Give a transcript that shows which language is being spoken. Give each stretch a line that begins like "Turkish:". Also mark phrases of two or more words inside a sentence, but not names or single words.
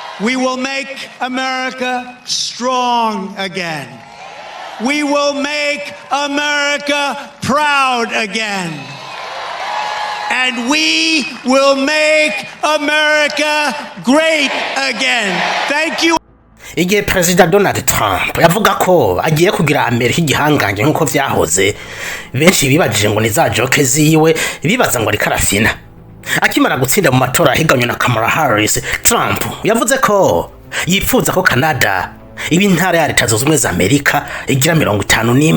English: We will make America strong again. We will make America proud again. And we will make America great again. Thank you.
Rundi: Igihe President Donald Trump yavuga ko agiye kugira Amerika igihangange nkuko vyahoze, benshi bibajije ngo ni za joke ziwe, bibaza ngo ari karafina. Akimara gutsinda mu matora ahiganywe na Kamala Harris, Trump yavuze ko yipfuza ko Canada ibi intara ya Leta Zunze Ubumwe za Amerika igira 51.